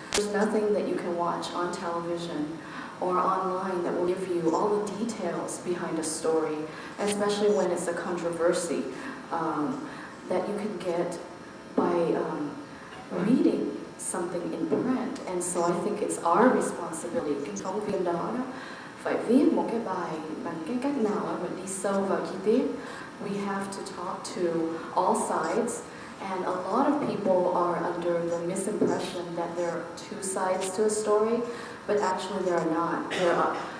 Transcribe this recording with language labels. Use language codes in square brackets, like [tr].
[en] There's nothing that you can watch on television or online that will give you all the details behind a story, especially when it's a controversy, that you can get by reading something in print. And so I think it's our responsibility. [vi] Phóng viên đó phải viết một cái bài bằng cái cách nào mà đi sâu vào chi tiết. [en] We have to talk to all sides, and a lot of people are under the misimpression that there are two sides to a story, but actually there are not. There are.